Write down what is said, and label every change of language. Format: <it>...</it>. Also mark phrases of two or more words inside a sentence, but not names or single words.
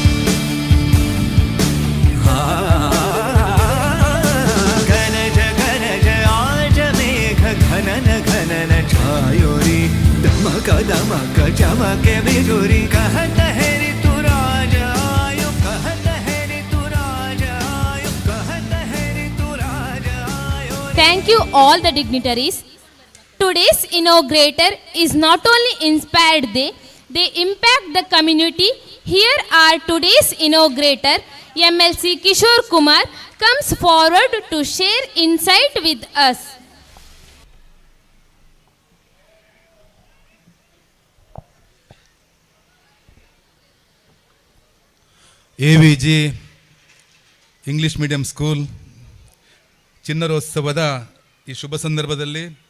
<hi>गरज गरज आज मेघ घनन घनन छायो रे धमक दमक चमके बिजुरी कहत है ऋतुराज आयो कहत है ऋतुराज आयो कहत है ऋतुराज आयो.</hi> <en>Thank you all the dignitaries. Today's inaugurator is not only inspired, they impact the community. Here are today's inaugurator, MLC Kishore Kumar, comes forward to share insight with us.</en> <kn>AVG ಇಂಗ್ಲಿಷ್ ಮೀಡಿಯಂ ಸ್ಕೂಲ್ ಚಿನ್ನರೋತ್ಸವದ ಈ ಶುಭ ಸಂದರ್ಭದಲ್ಲಿ</kn>